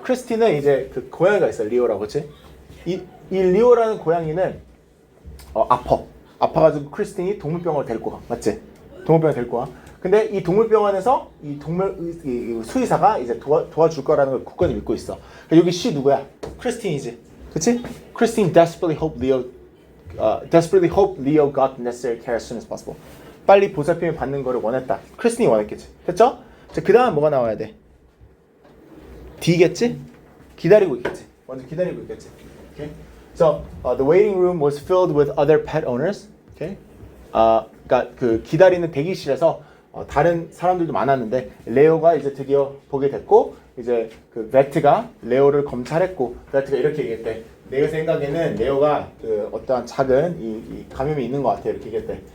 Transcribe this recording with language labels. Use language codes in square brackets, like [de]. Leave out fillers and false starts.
[ko] 크리스티는 이제 그 고양이가 있어. 리오라고. 그치? 이 리오라는 고양이는 아파가지고 크리스틴이 동물병원을 데리고 가. 맞지? 동물병원에 데리고 가. 근데 이 동물병원에서 이 수의사가 이제 도와줄 거라는 걸 굳건히 믿고 있어. 그러니까 여기 C 누구야? 크리스틴이지. 그치? [en] 크리스틴 desperately hope Leo got the necessary care as soon as possible. [ko] 빨리 보살핌을 받는 거를 원했다. 크리스틴이 원했겠지. 됐죠? 자, 그 다음 뭐가 나와야 돼? D겠지? 기다리고 있겠지. 먼저 기다리고 있겠지. Okay? [en] So, the waiting room was filled with other pet owners. Okay? [ko] 그러니까 그 기다리는 대기실에서 다른 사람들도 많았는데 레오가 이제 드디어 보게 됐고 이제 그 베트가 레오를 검찰했고 베트가 이렇게 얘기했대. 내 생각에는 레오가 그 어떠한 작은 이 감염이 있는 것 같아. 이렇게 얘기했대.